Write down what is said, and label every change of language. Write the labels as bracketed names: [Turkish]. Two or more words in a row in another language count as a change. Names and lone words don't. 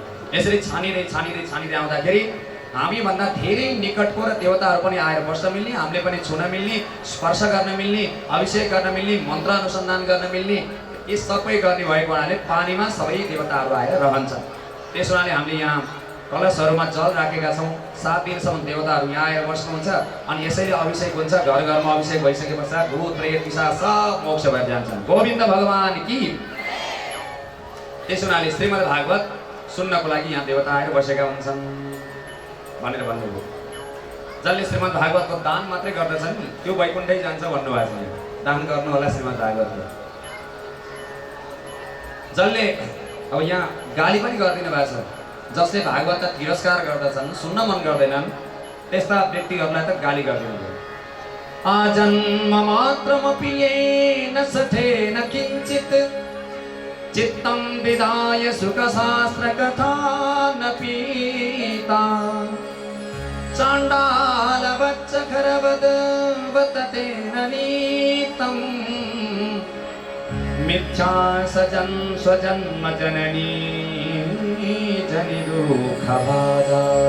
[Nepali] यसरी छानिँदै छानिँदै छानिँदै आउँदाखेरि हामीभन्दा धेरै निकटको र देवताहरू पनि आएर बस्न मिल्ने, हामीले पनि छुन मिल्ने, स्पर्श गर्न मिल्ने, अभिषेक गर्न मिल्ने, मन्त्र अनुसन्धान गर्न मिल्ने, यी सबै गर्ने भएको हुनाले पानीमा सबै देवताहरू आएर रहन्छन्। त्यसो हुनाले हामीले यहाँ कलशहरूमा जल राखेका छौँ। 7 दिनसम्म देवताहरू यहाँ आएर बस्नुहुन्छ अनि यसैले अभिषेक हुन्छ। घर घरमा अभिषेक भइसके पश्चात भूत प्रेत पिशाच सब मोक्ष भएर जान्छन्। [Hindi] गोविन्द भगवान् कि। [Nepali] त्यसो हुनाले श्रीमद् भागवत सुन्नको लागि यहाँ देवता आएर बसेका हुन्छन् भनेर भन्नुभयो। जसले श्रीमद् भागवतको दान मात्रै गर्दछन् नि त्यो वैकुण्ठै जान्छ भन्नुभएको छ। दान गर्नु होला श्रीमद् भागवतको। जसले अब यहाँ गाली पनि गरिदिनु भएको छ। जसले भागवत तिरस्कार गर्दछन्, सुन्न मन गर्दैनन्, त्यस्ता व्यक्तिहरूलाई त गाली गरिदिनु। [Sanskrit] आजन्म मात्रमपि येन सठेन किञ्चित् चित्तं विधाय सुखशास्त्रकथा न पीता चाण्डालवच्चखरवद वततेन नीतं मिथ्या सजन् स्वजन्म जननी जनि दुःखबाधा